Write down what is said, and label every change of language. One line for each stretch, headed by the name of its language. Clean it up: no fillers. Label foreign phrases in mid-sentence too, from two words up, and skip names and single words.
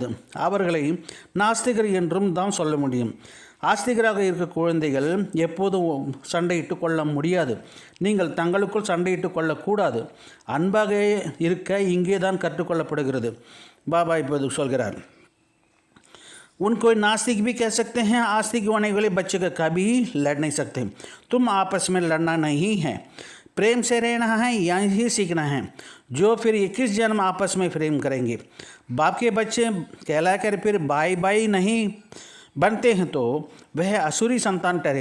Tamil: அவர்களை நாஸ்திகர் என்றும் தான் சொல்ல முடியும். ஆஸ்திகராக இருக்க குழந்தைகள் எப்போதும் சண்டையிட்டு கொள்ள முடியாது. நீங்கள் தங்களுக்குள் சண்டையிட்டு கொள்ளக்கூடாது. அன்பாக இருக்க இங்கே தான் கற்றுக்கொள்ளப்படுகிறது. பாபா இப்போது சொல்கிறார்,
Hindi: उनको नास्तिक भी कह सकते हैं. आस्तिक होने वाले बच्चे का कभी लड़ नहीं सकते. तुम आपस में लड़ना नहीं है, प्रेम से रहना है, यही सीखना है. जो फिर 21 जन्म आपस में प्रेम करेंगे. बाप के बच्चे कहलाकर फिर भाई नहीं बनते हैं तो वह असुरी संतान ठहरे।